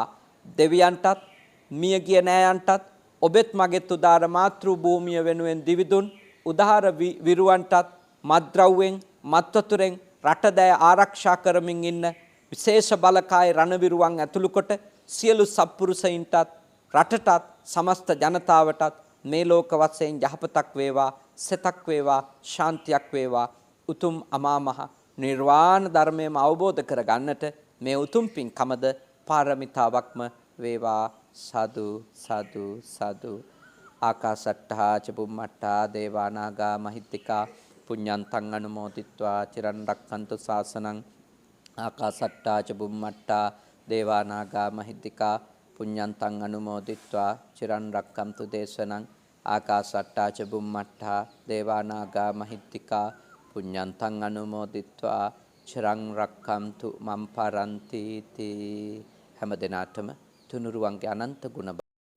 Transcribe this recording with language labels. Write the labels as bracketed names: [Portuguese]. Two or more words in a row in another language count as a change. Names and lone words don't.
[Sinhala] දෙවියන්ටත් මියගිය නෑයන්ටත් ඔබෙත් මගෙත් උදාර මාතෘ භූමිය වෙනුවෙන් දිවිදුන් උදාර විරුවන්ටත් මත්ද්‍රව්‍යෙන් මත්වතුරෙන් රටදෑ ආරක්ෂා කරමින් ඉන්න විශේෂ බලකාය රණවිරුවන් ඇතුළු කොට සියලු සත්පුරුෂයින්ටත් රටටත් සමස්ත ජනතාවටත් මේ ලෝක වශයෙන් යහපතක් වේවා, සෙතක් වේවා, ශාන්තියක් වේවා. උතුම් අමා මහ නිර්වාණ ධර්මයම අවබෝධ කරගන්නට මේ උතුම් පින්කමද පාරමිතාවක්ම වේවා. සාදු සාදු සාදු. [Pali] ආකාසට්ඨා ච බුම්මට්ඨා දේවා නාග මහිත්‍තිකා පුඤ්ඤන්තං අනුමෝදිත්වා චිරන් රක්ඛන්තු ශාසනං. ආකාසට්ඨා ච බුම්මට්ඨා දේවා නාග මහිත්‍තිකා පුඤ්ඤන්තං අනුමෝදිත්වා චිරන් රක්ඛන්තු දේශනං. ආකාසට්ඨා ච බුම්මට්ඨා දේවා නාග මහිත්‍තිකා පුඤ්ඤන්තං අනුමෝදිත්වා චිරන් රක්ඛන්තු මම් පරන්ති තී. [Sinhala] හැම දිනාටම තුනුරුවන්ගේ අනන්ත ගුණ